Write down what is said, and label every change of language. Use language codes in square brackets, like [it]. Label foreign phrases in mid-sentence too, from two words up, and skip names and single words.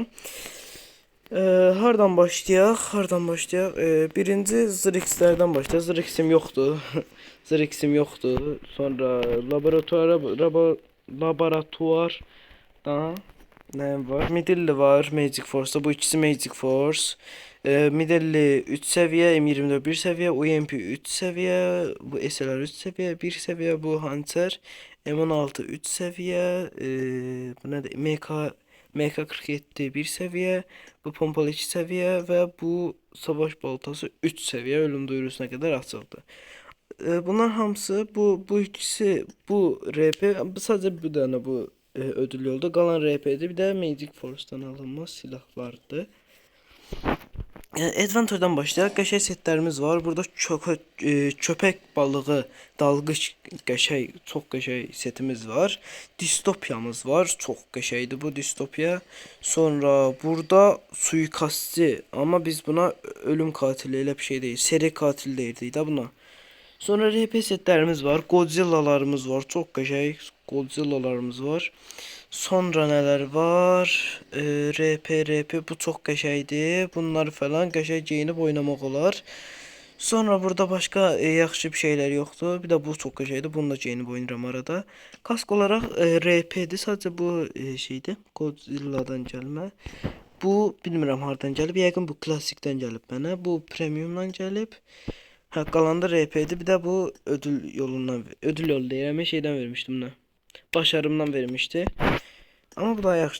[az] Hardan başlayaq? Birinci Zrix'lərdən başlayaq. Zrix'im yoxdur. Zrix'im yoxdur. Sonra laboratuvardan nəyim var? Midilli var, Magic Force'da. Bu ikisi Magic Force. [tr] Midilli 3 seviye, M24 1 seviye, UMP 3 seviye, bu SLR 3 seviye, 1 seviye, bu Hunter, M16 3 seviye, bu nedir? MK47 1 seviye, bu pompalı 2 seviye ve bu savaş baltası 3 seviye, ölüm duyurusuna kadar açıldı. [az] Bunlar hamısı bu ikisi bu RP, sadece bir tane bu ödül yolda qalan RP'di. [tr] Bir de Magic Force'dan alınmaz silah vardı. [az] Adventure'dan başlayaq. Qəşəng setlərimiz var. Burada köpək balığı, dalğıç qəşəng, çox qəşəng setimiz var. Distopiyamız var. Çox qəşəngdir bu distopiya. Sonra burada suikastçı, amma biz buna ölüm katili elə bir şey deyil. Seri katil deyirdik də buna. Sonra RP setlərimiz var. Godzilla'larımız var. Çox qəşəng Godzilla'larımız var. Sonra neler var? RP bu çok qəşəngdir. Bunlar falan qəşəng geyinib oynamaq olar. [tr] Sonra burada başka yaxşı bir şeyler yoktu. Bir de bu çok qəşəngdir. [az] Bunu da geyinib oynayıram arada. [tr] Kask olarak RP'dir. Sadece bu şeydi. [az] Godzilla'dan gəlmə. Bu bilmirəm hardan gəlib. Yəqin bu klassikdən gəlib mənə. Bu premiumdan gəlib. Ha, qalan da RP'dir. Bir de bu ödül yolundan, ödül yolu deyirəm, şeydən vermişdim buna. [tr] Başarımdan vermişti. [az] Ama bu da yaxşıdır.